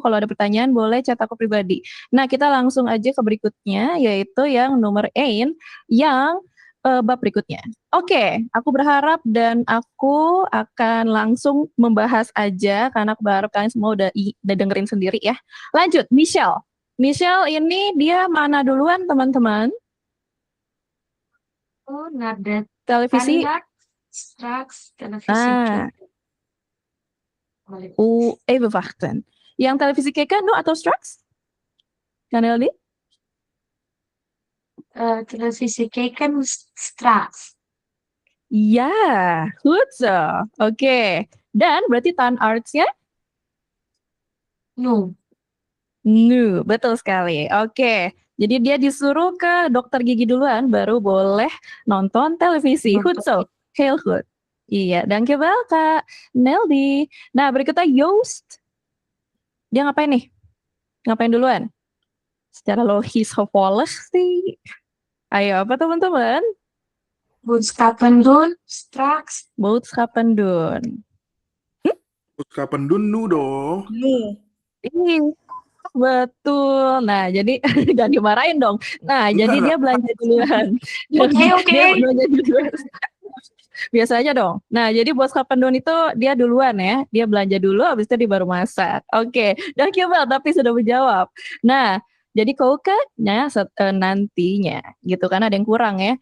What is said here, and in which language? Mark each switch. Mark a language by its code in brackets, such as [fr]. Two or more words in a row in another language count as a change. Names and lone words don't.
[id] Kalau ada pertanyaan boleh chat aku pribadi. Nah, kita langsung aja ke berikutnya, yaitu yang nomor 8, yang bab berikutnya. Oke, aku berharap dan aku akan langsung membahas aja, karena aku berharap kalian semua udah dengerin sendiri ya. Lanjut, Michelle. Michelle ini dia mana duluan teman-teman? [nl] Oh, naar de [id] Televisi. [nl] tandarts, straks televisie kijken. Even wachten. [id] Yang televisi [nl] kijken nu [id] atau straks? Kan Eldi? [nl] Televisie kijken straks. Ya, goed zo. [id] Oke. Dan berarti tandartsnya? [nl] Nu. Nu, [id] betul sekali. Oke. Jadi dia disuruh ke dokter gigi duluan, baru boleh nonton televisi. [nl] Goed zo. Heel goed. Iya, dankjewel Kak Neldi. [id] Nah, berikutnya Joost. Dia ngapain nih? Ngapain duluan? Secara [nl] logis gevolg [id] sih. Ayo, apa teman-teman? [nl] Boodschappen doen straks. Boodschappen doen. Boodschappen doen nu dong. Nu. [id] Ih, betul. Nah, jadi jangan dimarahin dong. Nah, jadi dia belanja duluan. Oke. Dia belanja duluan. Biasa aja dong. Nah, jadi bos Kapendon itu dia duluan ya. Dia belanja dulu, habis itu dia baru masak. Oke, dan Kibel tapi sudah menjawab. Nah, jadi nantinya gitu kan ada yang kurang ya.